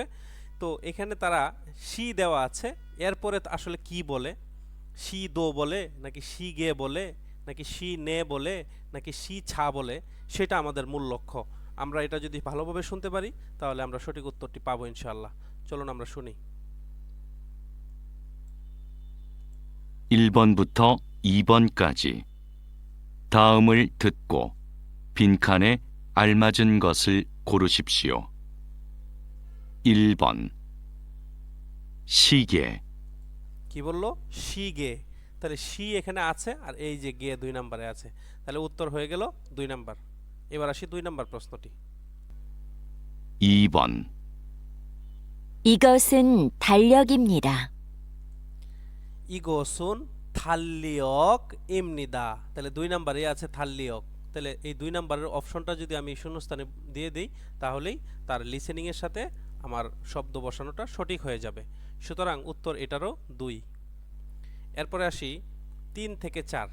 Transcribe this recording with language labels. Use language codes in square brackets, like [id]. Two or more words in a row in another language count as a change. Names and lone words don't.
[bn] তো এখানে তারা শি দেওয়া আছে, এরপরে আসলে কি বলে, [ko] 시도 [bn] বলে নাকি [ko] 시계 [bn] বলে নাকি [ko] 시내 [bn] বলে নাকি [ko] 시차 [bn] বলে, সেটা আমাদের মূল লক্ষ্য। আমরা এটা যদি ভালোভাবে শুনতে পারি তাহলে আমরা সঠিক উত্তরটি পাবো ইনশাআল্লাহ। চলুন আমরা শুনি। [ko] 1번부터 2번까지 다음을 듣고 빈칸에 알맞은 것을 고르십시오. 1번 시계 [bn] কি বললো? [ko] 시계. [bn] তাহলে শি এখানে আছে আর এই যে গে 2 নম্বরে আছে, তাহলে উত্তর হয়ে গেল 2 নাম্বার। এবার আসি 2 নাম্বার প্রশ্নটি। [ko] 2번 이것은 달력입니다. 이것은 달력 입니다, [bn] তাহলে 2 নম্বরে আছে থাল্লিয়ক। তাহলে এই 2 নম্বরের অপশনটা যদি আমি শূন্যস্থানে দিয়ে দিই তাহলেই তার লিসেনিং এর সাথে আমার শব্দ বসানোটা সঠিক হয়ে যাবে। সুতরাং উত্তর এটারও 2। এরপরে আসি 3 থেকে 4।